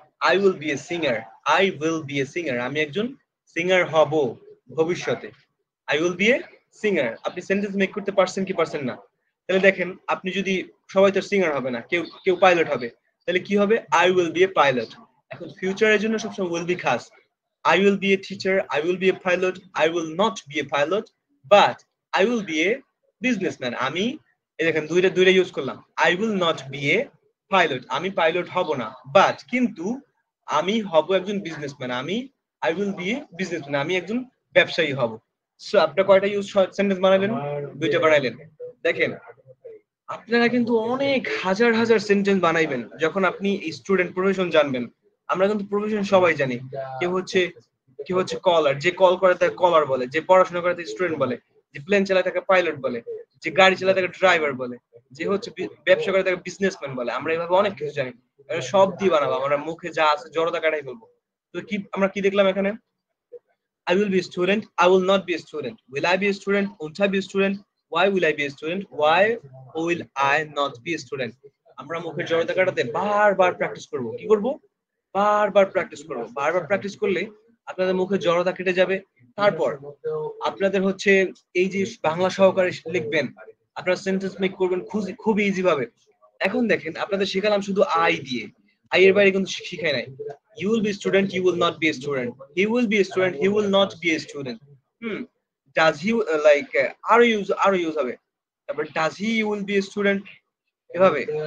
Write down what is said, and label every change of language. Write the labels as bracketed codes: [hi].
[en] I will be a singer, I will be a singer, [bn] আমি একজন singer হব ভবিষ্যতে। [en] I will be a singer, [bn] আপনি sentence make করতে পারছেন কি পারছেন না। তাহলে দেখেন আপনি যদি, সবাই তো সিঙ্গার হবে না, কেউ কেউ পাইলট হবে, তাহলে কি হবে, [en] I will be a pilot. [bn] এখন ফিউচারের জন্য সবসময় উইল বি খাস। [en] I will be a teacher, I will be a pilot, I will not be a pilot, but I will be a businessman. [bn] আমি এই দেখেন দুইটা ইউজ করলাম। [en] I will not be a pilot, [bn] আমি pilot হব না, but কিন্তু আমি হব একজন businessman. [en] I will be a businessman, [bn] আমি একজন ব্যবসায়ী হব। সো আপনি কয়টা ইউজ সেন্টেন্স বানাইলেন, দুইটা বানাইলেন। দেখেন আপনারা কিন্তু অনেক হাজার হাজার সেন্টেন্স বানাইবেন যখন আপনি স্টুডেন্ট প্রফেশন জানবেন। আমরা কিন্তু প্রফেশন সবাই জানি, কেউ হচ্ছে কলার, যে কল করে তাকে কলার বলে, যে পড়াশোনা করে তাকে স্টুডেন্ট বলে, যে প্লেন চালায় তাকে পাইলট বলে, যে গাড়ি চালায় তাকে ড্রাইভার বলে, যে হচ্ছে ব্যবসা করে তাকে বিজনেসম্যান বলে। আমরা এইভাবে অনেক কিছু জানি, সব দিয়ে বানাবো, আমরা মুখে যা আছে জড়তা কাটাই ফেলবো। তো কি আমরা কি দেখলাম এখানে, [en] I will be a student, I will not be a student, will I be a student, won't I be a student, why will I be a student, why will I not be a student। [bn] আমরা মুখের জড়তা কাটাতে বারবার practice করব। কি করব, বারবার practice করব। বারবার প্র্যাকটিস করলে আপনাদের মুখে জড়তা কেটে যাবে। তারপর আপনাদের হচ্ছে এই যে বাংলা সহকারে লিখবেন, আপনারা সেন্টেন্স মেক করবেন খুবই ইজি ভাবে। এখন দেখেন আপনাদের শেখালাম শুধু আই দিয়ে, আই এর বাইরে কিন্তু শিখাই নাই। [en] You will be a student, you will not be a student, he will be a student, he will not be a student। does he [bn] আরো ইউজ হবে। [en] তারপর does he will be a student, এভাবে।